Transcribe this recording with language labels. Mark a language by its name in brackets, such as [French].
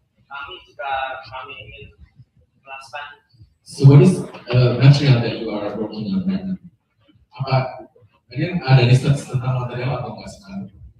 [Indonesian] kami juga kami ingin melakukan. [English] So what is material that you are working on right now? [Indonesian] Apa kalian ada riset tentang material atau enggak sekarang?